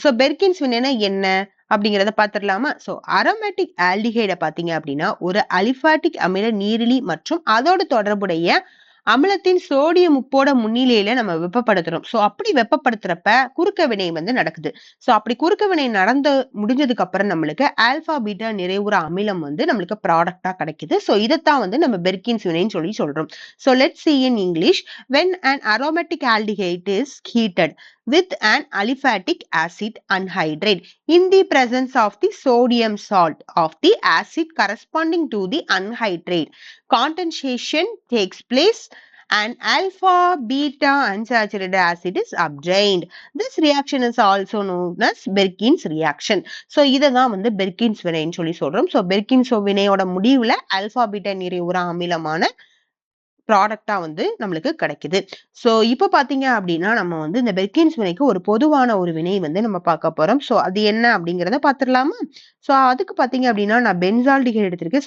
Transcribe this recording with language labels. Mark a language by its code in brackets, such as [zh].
[ta] So Perkins வினைனா என்ன அப்படிங்கறத பாத்துடலாமா? So aromatic ஆல்டிஹைட பாத்தீங்க அப்படின்னா ஒரு அலிபாட்டிக் அமில நீரிலி மற்றும் அதோடு தொடர்புடைய அமிலத்தின் சோடியம் உப்போட முன்னிலையில நம்ம வெப்பப்படுத்துறோம். சோ அப்படி வெப்பப்படுத்துறப்ப குறுக்க வினை நடக்குது. சோ அப்படி குறுக்க வினை நடந்து முடிஞ்சதுக்கு அப்புறம் நம்மளுக்கு ஆல்பா பீட்டா நிறைவுற அமிலம் நம்மளுக்கு ப்ராடக்டா கிடைக்குது. சோ இதைத்தான் நம்ம பெர்கின்ஸ் வினைன்னு சொல்றோம். [en] So let's see in English. When an aromatic aldehyde is heated with an aliphatic acid anhydride in the presence of the sodium salt of the acid corresponding to the anhydride, condensation takes place and alpha beta unsaturated acid is obtained. This reaction is also known as Berkins reaction. [ta] So இதான் Perkins வினைன்னு சொல்றோம். So Perkins வினையோட முடிவுல alpha beta நிறைவுற அமிலமான ப்ராடக்டா நம்மளுக்கு கிடைக்குது. So இப்ப பாத்தீங்க அப்படின்னா நம்ம இந்த பெர்கின்ஸ் வினைக்கு ஒரு பொதுவான ஒரு வினை நம்ம பார்க்க போறோம். சோ அது என்ன அப்படிங்கறத பாத்துடலாமா? சோ அதுக்கு பாத்தீங்க அப்படின்னா நான் பென்சால்டிஹைடு எடுத்திருக்கேன்.